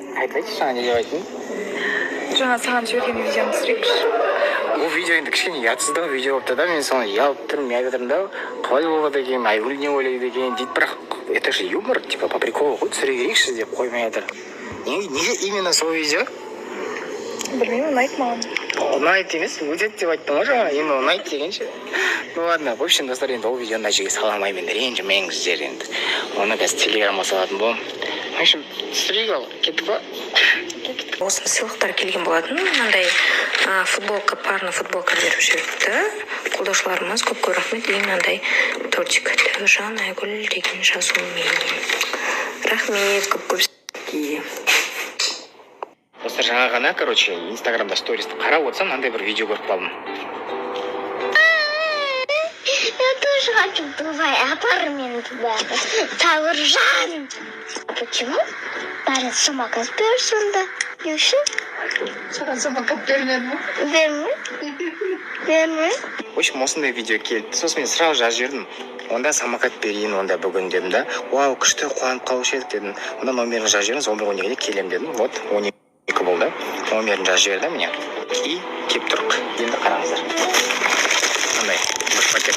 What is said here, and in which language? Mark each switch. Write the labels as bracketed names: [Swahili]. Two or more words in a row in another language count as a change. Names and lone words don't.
[Kazakh] айтайыншы жаңа не деп айттың? Жаңа саған жіберген видеоны түсірейікші. Бұл видео енді кішкене ұятсыздау видео болыпты да, мен соны ұялып тұрмын, не айтып жатырмын да, қалай болады екен, Айгүл не ойлайды екен дейді, бірақ [Russian] это же юмор, типа по приколу [Kazakh] ғой, түсіре берейікші деп қоймай жатыр. Неге именно сол видео? Білмеймін, ұнайды маған. Ұнайды емес, өтеді деп айттың ғой жаңа, енді ұнайды дегенше. [Russian] Ну ладно, в общем, [Kazakh] достар, енді ол видеоны жерге сала алмаймын, ренжімеңіздер енді. Оны қазір телеграмға салатын боламын. [Russian] В общем, [Kazakh] түсірейік ал, кеттік па? Осы сыйлықтар келген болатын. Мынандай футболка, парны футболка беріп жүріпті. Қолдаушыларымыз көп рахмет. Ең мынандай тортик. Жан Айгүл деген жазуымен. Рахмет, көп. Достар, жаңа ғана, инстаграмда стористі қарап отырсам, мынандай бір видео көріп қалдым. [Russian] Я тоже хочу твой апартамент, Тауржан. Почему? Парень самокат берет сюда. Еще? [Kazakh] Саған самокат бермеді ме? [Russian] Верно. В общем, [Kazakh] осындай видео келді. Сосын мен сразу жазып жібердім. Онда самокат берейін, онда бүгін дедім да. Вау, күшті, қуанып қалушы едік дедім. Онда номерін жазып жіберіңіз, 11-12-де келем дедім. Вот, 12 болды. Номерін жазып жіберді міне. И кеп тұрық. Енді қараңыздар. Мындай, бір пакет.